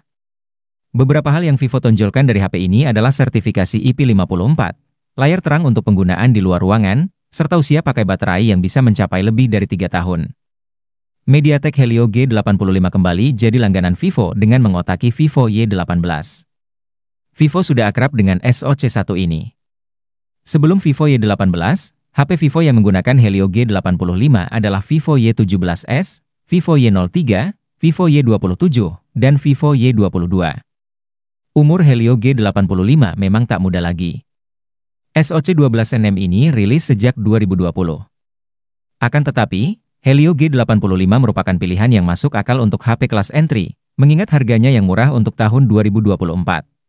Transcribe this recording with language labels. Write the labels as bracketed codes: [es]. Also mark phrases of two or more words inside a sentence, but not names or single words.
[id] Beberapa hal yang Vivo tonjolkan dari HP ini adalah sertifikasi IP54, layar terang untuk penggunaan di luar ruangan, serta usia pakai baterai yang bisa mencapai lebih dari 3 tahun. MediaTek Helio G85 kembali jadi langganan Vivo dengan mengotaki Vivo Y18. Vivo sudah akrab dengan SoC1 ini. Sebelum Vivo Y18, HP Vivo yang menggunakan Helio G85 adalah Vivo Y17s, Vivo Y03, Vivo Y27, dan Vivo Y22. Umur Helio G85 memang tak muda lagi. SoC 12nm ini rilis sejak 2020. Akan tetapi, Helio G85 merupakan pilihan yang masuk akal untuk HP kelas entry, mengingat harganya yang murah untuk tahun 2024.